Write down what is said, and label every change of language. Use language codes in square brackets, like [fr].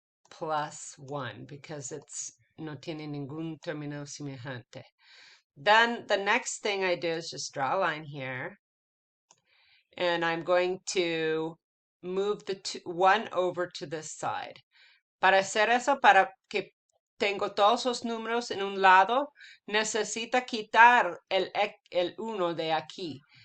[en] Plus 1 because it's [es] no tiene ningún término semejante. [en] Then the next thing I do is just draw a line here. And I'm going to move the 1 over to this side. [es] Para hacer eso, para que tengo todos los números en un lado, necesita quitar el 1 de aquí.